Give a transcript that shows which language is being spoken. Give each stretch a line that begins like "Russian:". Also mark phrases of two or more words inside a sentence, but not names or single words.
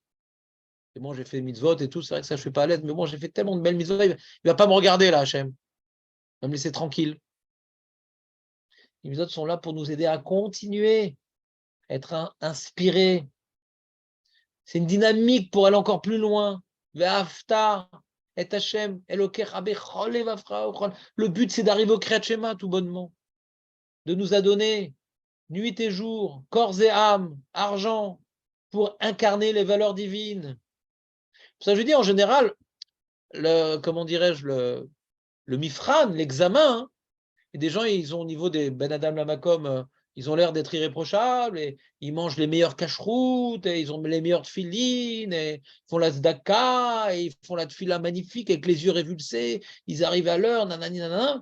French: Et bon, j'ai fait mitzvot et tout, c'est vrai que ça, je ne suis pas à l'aise, mais bon, j'ai fait tellement de belles mitzvot, il ne va pas me regarder là, Hachem. Il va me laisser tranquille. Les mitzvot sont là pour nous aider à continuer, à être inspirés. C'est une dynamique pour aller encore plus loin.
Hebrew: ואהבת את השם, אלוקיך בכל לבבך ובכל.
French: Le but, c'est d'arriver au Kriyat Shema tout bonnement, de nous adonner nuit et jour, corps et âme, argent, pour incarner les valeurs divines. Ça, je dis en général, comment dirais-je, le mifran, l'examen, hein, et des gens, ils ont au niveau des
Hebrew: בין אדם למקום,
French: ils ont l'air d'être irréprochables, et ils mangent les meilleurs cacheroutes, et ils ont les meilleurs tfilines, et ils font la zdaka, et ils font la tfila magnifique avec les yeux révulsés, ils arrivent à l'heure, nanani, nanana.